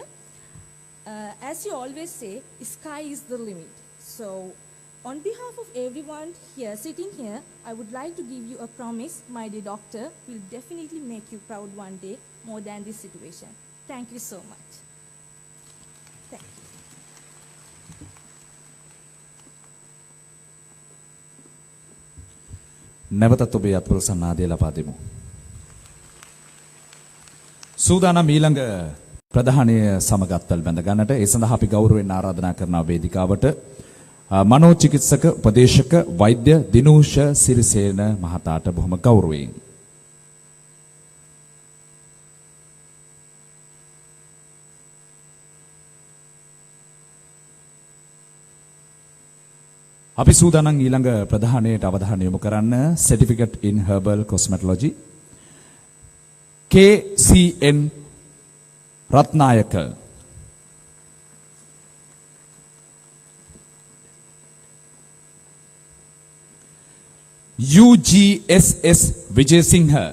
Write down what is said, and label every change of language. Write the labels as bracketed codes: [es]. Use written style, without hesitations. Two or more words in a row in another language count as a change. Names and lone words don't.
[en] As you always say, sky is the limit. So, on behalf of everyone here, sitting here, I would like to give you a promise, my dear doctor, will definitely make you proud one day more than this situation. Thank you so much. Thank you. [si] නැවතත් ඔබේ අත්වල සන්නාදය ලබා දෙමු. සූදානම් ඊළඟ ප්‍රධානය සමග අත්වල බැඳ ගන්නට ඒ සඳහා අපි ගෞරවයෙන් ආරාධනා කරනවා වේදිකාවට මනෝචිකිත්සක උපදේශක වෛද්‍ය දිනූෂ සිරිසේන මහතාට බොහොම ගෞරවයෙන්. අපි සූදානම් ඊළඟ ප්‍රධානයට අවධානය යොමු කරන්න [en] Certificate in Herbal Cosmetology [si] KCN රත්නායක UGSS විජේසිංහ